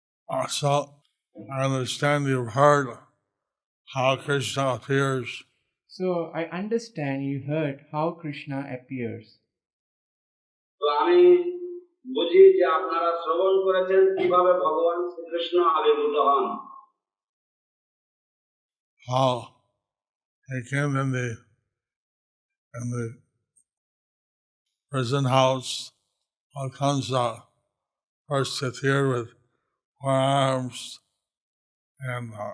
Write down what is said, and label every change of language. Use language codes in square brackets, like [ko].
[en] So I understand you've heard how Krishna appears. So I understand you heard how Krishna appears. [bn] তো আমি বুঝি যে আপনারা শ্রবণ করেছেন কিভাবে ভগবান শ্রীকৃষ্ণ আবির্ভূত হন. [en] How he came in the prison house of Kamsa, first appeared with four arms and